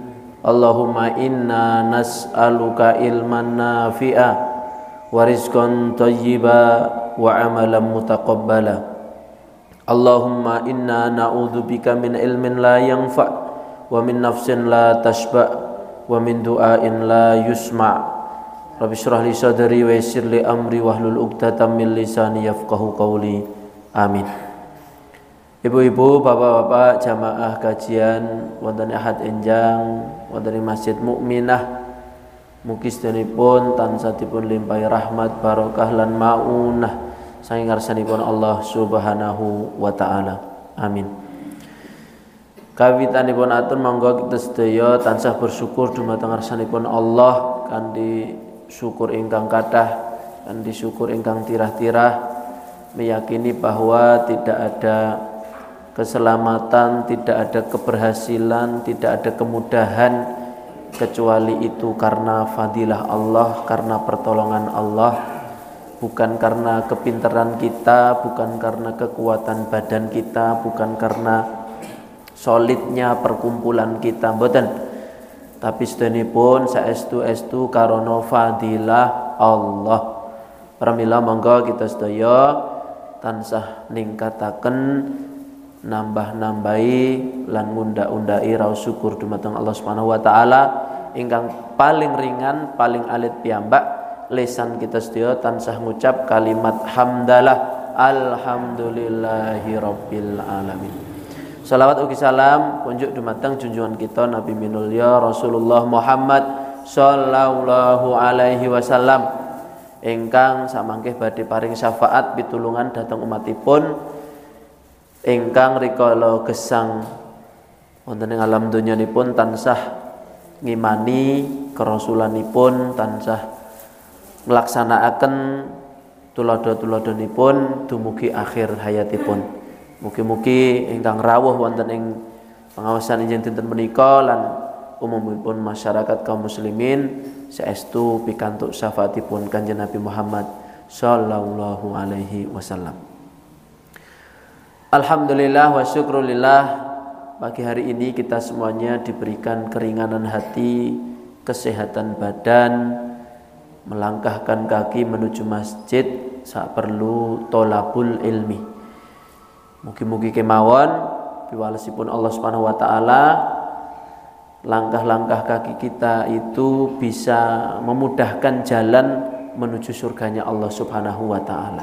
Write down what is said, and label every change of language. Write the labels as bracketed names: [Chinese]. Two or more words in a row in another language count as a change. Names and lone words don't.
[Arabic] اللهم إنا نسألك علما نافعا ورزقا طيبا وعملا متقبلا. اللهم إنا نعوذ بك من علم لا ينفع ومن نفس لا تشبع ومن دعاء لا يسمع'. رب اشرح لي صدري ويسر لي أمري واحلل عقدة من لساني يفقهوا قولي. Amin. [Javanese] Ibu-ibu, bapak-bapak jamaah kajian wonten Ahad Enjang wonten Masjid Mukminah, mugi sedanipun tansah dipun limpahi rahmat barokah lan maunah saking ngarsanipun Allah [Arabic] سبحانه وتعالى. [Javanese] Amin. Kawitanipun atur monggo kita sedaya tansah bersyukur dumateng ngarsanipun Allah kanthi syukur ingkang kathah, kanthi syukur ingkang tirah-tirah, [Indonesian] meyakini bahwa tidak ada keselamatan, tidak ada keberhasilan, tidak ada kemudahan kecuali itu karena fadilah Allah, karena pertolongan Allah, bukan karena kepintaran kita, bukan karena kekuatan badan kita, bukan karena solidnya perkumpulan kita, [Javanese] mboten. Tapi sedanipun saestu-estu karana fadilah Allah. Pramila monggo kita sedaya tansah ningkataken nambah-nambahi lan ngunda-undai raos syukur dumateng Allah [Arabic] سبحانه وتعالى [Javanese] ingkang paling ringan, paling alit piyambak lisan kita sedaya tansah ngucap kalimat hamdalah [Arabic] الحمد لله رب العالمين. [Javanese] Salawat ugi salam kunjuk dumateng junjungan kita Nabi minulya Rasulullah Muhammad [Arabic] صلى الله عليه وسلم [Javanese] ingkang samangke badhe paring syafaat pitulungan dhateng umatipun ingkang rikala gesang wonten ing alam donyanipun tansah ngimani kerasulanipun, tansah nglaksanakaken tuladha-tuladhanipun dumugi akhir hayatipun. Mugi-mugi ingkang rawuh wonten ing pengawasan injing dinten menika lan umumipun masyarakat kaum muslimin saestu pikantuk syafaatipun Kanjeng Nabi Muhammad [Arabic] صلى الله عليه وسلم. الحمد لله والشكر لله, [Indonesian] pagi hari ini kita semuanya diberikan keringanan hati, kesehatan badan, melangkahkan kaki menuju masjid [Javanese] sak perlu [Arabic] طلب العلم. [Javanese] Mugi-mugi kemawon piwalesipun [Indonesian] Allah [Arabic] سبحانه وتعالى [Indonesian] langkah-langkah kaki kita itu bisa memudahkan jalan menuju surganya Allah [Arabic] سبحانه وتعالى.